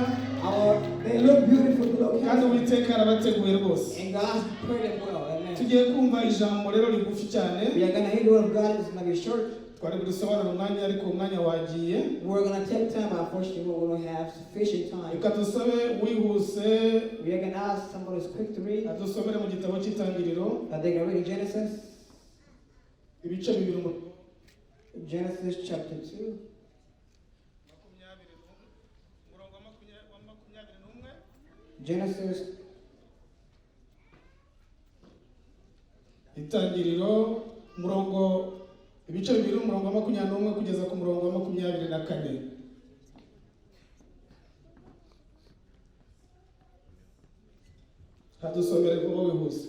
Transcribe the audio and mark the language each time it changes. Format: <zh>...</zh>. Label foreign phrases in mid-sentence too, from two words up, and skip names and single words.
<en>They look beautiful.</en> <rw>Kandi Uwiteka arabateguye rwose.</rw> <en>And God prayed them well. Amen.</en> <rw>Tugiye kumva ijambo rero rigufi cyane.</rw> <en>We are going to hear the word of God. It's going to be short.</en> <rw>Twari budusobanura umwanya ariko umwanya wagiye.</rw> <en>We're going to take time. Unfortunately, we don't have sufficient time.</en> <rw>Reka dusabe wihuse.</rw> <en>We are going to ask somebody who's quick to read.</en> <rw>Adusomere mu gitabo cy'Itangiriro.</rw> <en>They're going to read Genesis.</en> <rw>Ibice bibiri mu</rw> <en>Genesis chapter 2. Genesis.</en> <rw>Itangiriro murongo ibice bibiri umurongo wa 21 kugeza ku murongo wa 24. Hadusomere kuba wihuse.</rw>